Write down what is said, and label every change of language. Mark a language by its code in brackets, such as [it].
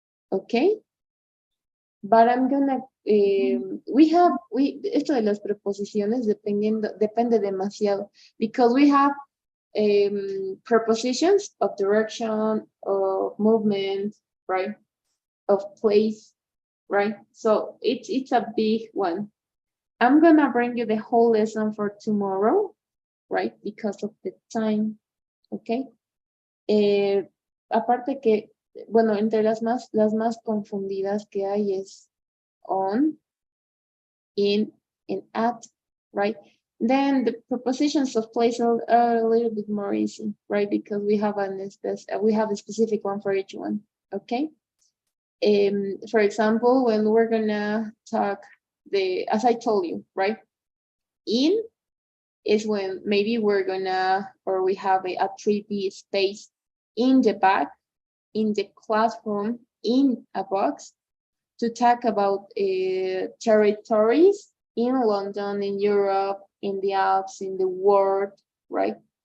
[en] Okay, but I'm gonna [es] esto de las preposiciones depende demasiado, [en] because we have prepositions of direction, of movement, right, of place, right? So it's a big one. I'm gonna bring you the whole lesson for tomorrow, right? Because of the time, okay? [es] Aparte que, bueno, entre las más confundidas que hay es on, in, and at, right? [en] Then the prepositions of place are a little bit more easy, right? Because we have a specific one for each one, okay? For example, when we're gonna talk as I told you, right? In is when maybe we're gonna, or we have a 3D space in the back, in the classroom, in a box, to talk about territories in London, in Europe, in the Alps, in the world, right?